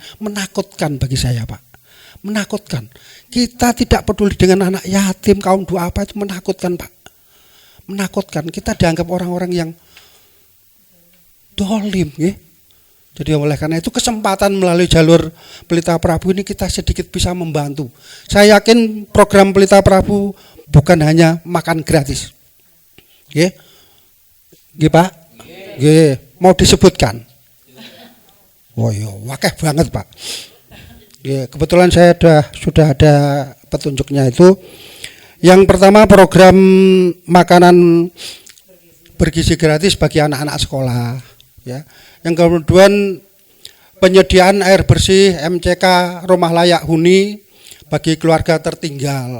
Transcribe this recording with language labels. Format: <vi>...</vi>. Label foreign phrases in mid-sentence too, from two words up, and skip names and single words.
<id>Menakutkan bagi saya Pak, menakutkan. Kita tidak peduli dengan anak yatim, kaum duafa, itu menakutkan Pak, menakutkan. Kita dianggap orang-orang yang dolim ya. Jadi oleh karena itu kesempatan melalui jalur Pelita Prabu ini kita sedikit bisa membantu. Saya yakin program Pelita Prabu bukan hanya makan gratis. Nggih. Nggih Pak? Nggih, mau disebutkan? Oh iya,</id> <jv>wakeh banget</jv> <id>Pak. Nggih, kebetulan saya sudah ada petunjuknya itu. Yang pertama program makanan bergizi gratis bagi anak-anak sekolah. Ya. Yang kemudian penyediaan air bersih MCK rumah layak huni bagi keluarga tertinggal.</id>